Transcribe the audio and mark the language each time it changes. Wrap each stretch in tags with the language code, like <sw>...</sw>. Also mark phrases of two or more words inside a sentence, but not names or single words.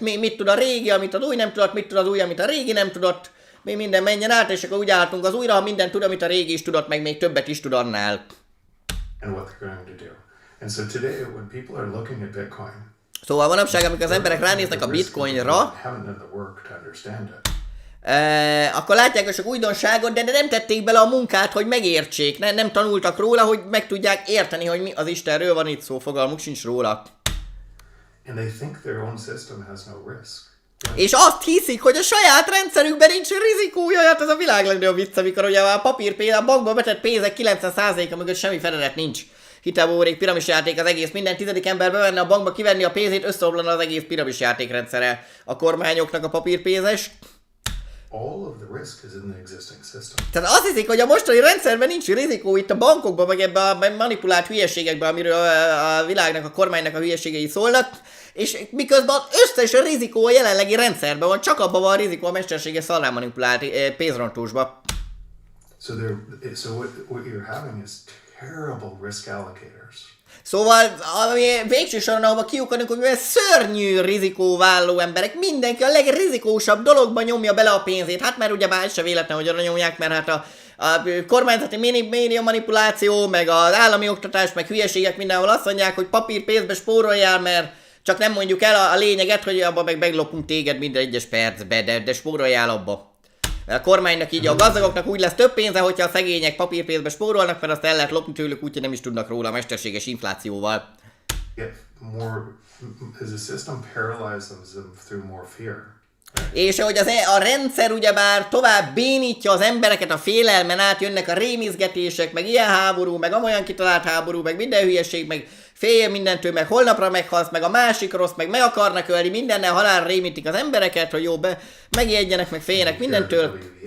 <hu>Mit tud a régi, amit az új nem tudott, mit tud az új, amit a régi nem tudott. Mi minden menjen át, és akkor úgy álltunk az újra, ha minden tud, amit a régi is tudott, meg még többet is tud annál.</hu> <en>And what they're going to do. And so today, when people are looking at Bitcoin,</en> <hu>Szóval manapság, amikor az emberek ránéznek a bitcoinra,</hu> <en>haven't done the work to understand it.</en> <hu>akkor látják a sok újdonságot, de nem tették bele a munkát, hogy megértsék. Nem tanultak róla, hogy meg tudják érteni, hogy mi az Istenről van itt szó, fogalmuk sincs róla.</hu> <en>And they think their own system has no risk.</en> <hu>És azt hiszik, hogy a saját rendszerükben nincs rizikója, hát ez a világ legnagyobb vicc, amikor ugye a papírpénz, a bankba betett pénzek 90%-a mögött semmi fedelet nincs. Hitelbuborék, piramisjáték, az egész, minden 10. ember bevenne a bankba, kivenni a pénzét, összeomlana az egész piramisjáték rendszere a kormányoknak a papírpénzes.</hu> <en>All of the risk is in the existing system.</en> <hu>Tehát azt hiszik, hogy a mostani rendszerben nincs rizikó itt a bankokban, meg ebben a manipulált hülyeségekben, amiről a világnak, a kormánynak a hülyeségei szólnak, és miközben az összes rizikó a jelenlegi rendszerben van, csak abban van a rizikó a mesterséges szarrá manipulált pénzrontósba.</hu> <en>So what you're having is terrible risk allocators.</en> <hu>Szóval, ami végső soron, ahova kiukadunk, hogy mivel szörnyű rizikóválló emberek, mindenki a legrizikósabb dologban nyomja bele a pénzét. Hát mert ugyebár ez se véletlen, hogy arra nyomják, mert hát a kormányzati média manipuláció, meg az állami oktatás, meg hülyeségek mindenhol azt mondják, hogy papírpénzbe spóroljál, mert csak nem mondjuk el a lényeget, hogy abba meg meglopunk téged minden egyes percbe, de spóroljál abba. A kormánynak így a gazdagoknak úgy lesz több pénze, hogyha a szegények papírpénzbe spórolnak, mert azt el lehet lopni tőlük, úgyhogy nem is tudnak róla a mesterséges inflációval.</hu> <en>As a system paralyzes them through more fear.</en> <hu>És hogy a rendszer ugyebár tovább bénítja az embereket a félelmen át, jönnek a rémizgetések, meg ilyen háború, meg amolyan kitalált háború, meg minden hülyeség, meg félj mindentől, meg holnapra meghalsz, meg a másik rossz, meg akarnak ölni, mindennel halálra rémítik az embereket, hogy jó, megijedjenek, meg féljenek mindentől.</hu>